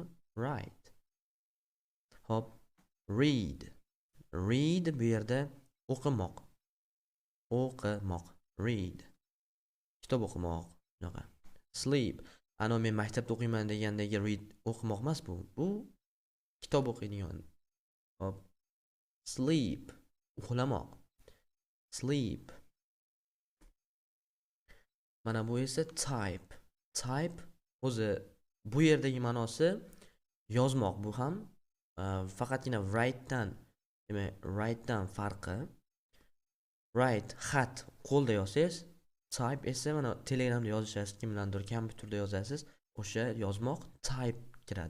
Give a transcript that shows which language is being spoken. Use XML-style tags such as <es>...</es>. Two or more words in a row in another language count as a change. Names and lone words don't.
<uz>Write. Xo'p, read. Read bu yerda o'qimoq. O'qimoq. Read. Kitob o'qimoq. Shunaqa. Sleep. Ana men maktabda o'qiyman degandagi read o'qimoq emas bu. Bu kitob o'qiydigan. Xo'p. Sleep. Uxlamoq. Sleep. Mana bu esa type. Type o'zi bu yerdagi ma'nosi yozmoq. Bu ham faqatgina write-dan, demak write-dan farqi. Write xat qo'lda yozsangiz, type esa mana Telegramda yozasiz, kimlardir kompyuterda yozasiz, o'sha yozmoq type kiradi.</uz>